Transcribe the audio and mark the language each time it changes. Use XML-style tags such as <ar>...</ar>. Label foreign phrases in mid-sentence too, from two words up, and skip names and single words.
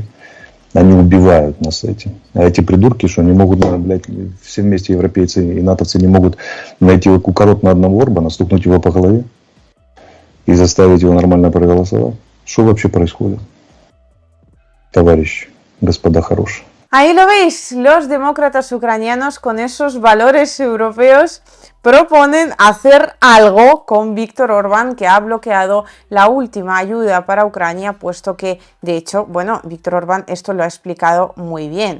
<ru>Они убивают нас этим. А эти придурки, что они могут, блядь, все вместе европейцы и натовцы не могут найти укорот на одного Орбана, стукнуть его по голове и заставить его нормально проголосовать. Что вообще происходит, товарищи, господа хорошие?</ru> <es>Ahí lo veis, los demócratas ucranianos con esos valores europeos proponen hacer algo con Víctor Orbán, que ha bloqueado la última ayuda para Ucrania, puesto que, de hecho, bueno, Víctor Orbán esto lo ha explicado muy bien.</es>